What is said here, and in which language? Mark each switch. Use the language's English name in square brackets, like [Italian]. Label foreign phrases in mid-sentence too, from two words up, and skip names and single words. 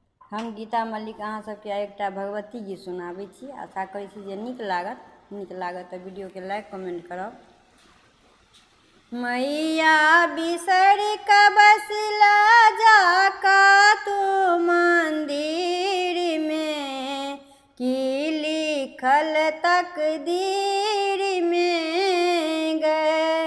[Maithili] हम गीता मल्लिक अहाँ सबके एकटा भगवती गीत सुनाबै छी। आशा करै छी जे नीक लागत तऽ वीडियो के लाइक कमेंट करब। मैया बिसर क बसला जाका तू मंदिर में, की लिखल तकदीर में गए।